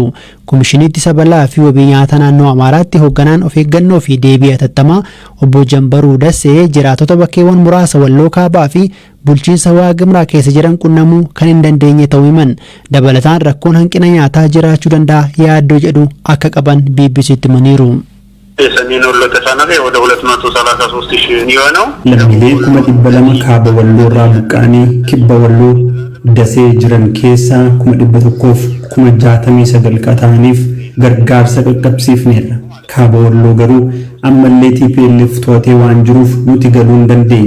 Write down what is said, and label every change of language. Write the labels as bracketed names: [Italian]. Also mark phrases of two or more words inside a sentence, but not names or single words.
[Oromo] Komishinii Sabalaa fi wabii nyaata naannoo Amaaraatti hoogganaan of eeggannoo fi deebii hatattamaa obbo Jambaruu Dasee jiraatota bakkeewwan muraasa walloo kaabaa fi bulchiinsa Waagimraa keessa jiran qunnamuu kan hin dandeenye ta'uu himan. Dabalataan rakkoon hanqina nyaataa jiraachuu danda'a yaaddoo jedhu akka qaban BBC'tti himaniiru. [Amharic] የሰሜን ወሎ ተፈናቃይ ወደ 233,000 ነው። [Oromo] lammiilee 200 kaaba walloorraa buqqaanii kibba walloo dasee jiran keessaa 169 qataaniif gargaarsa qaqqabsiifneerra. Kaaba walloo garuu ammallee TPLF to'atee waan jiruuf nuti galuu hin dandeenye.